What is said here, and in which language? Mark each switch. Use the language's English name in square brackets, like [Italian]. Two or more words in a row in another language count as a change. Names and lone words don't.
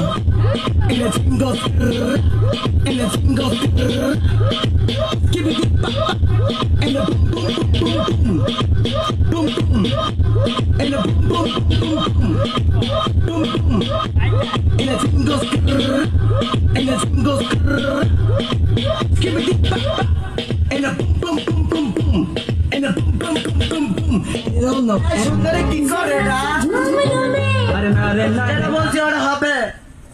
[Spanish] En el chingo, en el chingo, en el pum pum pum pum pum, en el pum pum pum pum pum, en el chingo, en el chingo, en el pum pum pum pum pum, en el pum pum pum pum pum. No, no. [Bangla] সুন্দরী কি করে না? আরে না রে না, এটা বলছি ওরা হবে।